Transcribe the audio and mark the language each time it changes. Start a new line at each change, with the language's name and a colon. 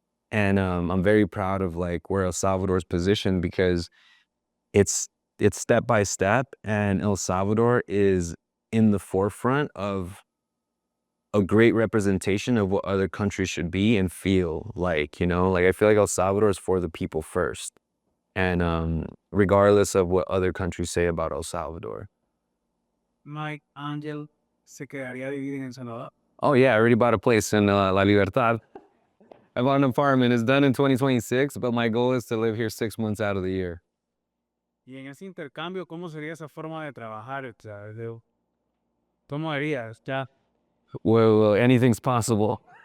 English: And I'm very proud of like where El Salvador's positioned because it's it's step by step, and El Salvador is in the forefront of a great representation of what other countries should be and feel like, you know? Like, I feel like El Salvador is for the people first, and, regardless of what other countries say about El Salvador.
Spanish: Mike Angel se quedaría a vivir en El Salvador.
English: Oh, yeah, I already bought a place in, La Libertad. I bought an apartment. It's done in 2026, but my goal is to live here 6 months out of the year.
Spanish: Y en ese intercambio, ¿cómo sería esa forma de trabajar? O sea, ¿cómo harías? Ya,
English: Well, anything's possible.